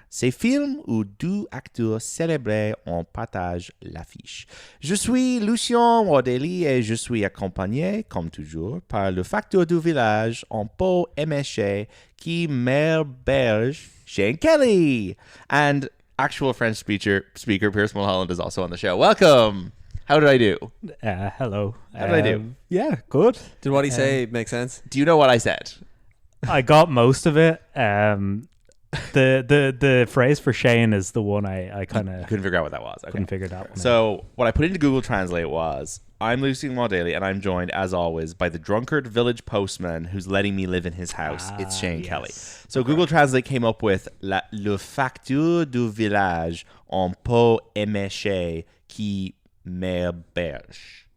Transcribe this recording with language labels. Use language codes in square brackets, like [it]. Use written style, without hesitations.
[fr] Ces films où deux acteurs célébrés en partagent l'affiche. Je suis Lucien Rodelli et je suis accompagné, comme toujours, par le facteur du village en peau éméchée qui m'héberge, Shane Kelly. [en] And actual French speaker Pierce Mulholland is also on the show. Welcome! How did I do? Hello. How did I do? Yeah, good. Did what he say make sense? Do you know what I said? I got most of it. The phrase for Shane is the one I kind of Couldn't figure out what that was. Okay. couldn't figure that one out. So what I put into Google Translate was, I'm Lucien Daly, and I'm joined, as always, by the drunkard village postman who's letting me live in his house. It's Shane yes. Kelly. So Google Translate came up with [fr] le facteur du village en peau éméchée qui m'héberge.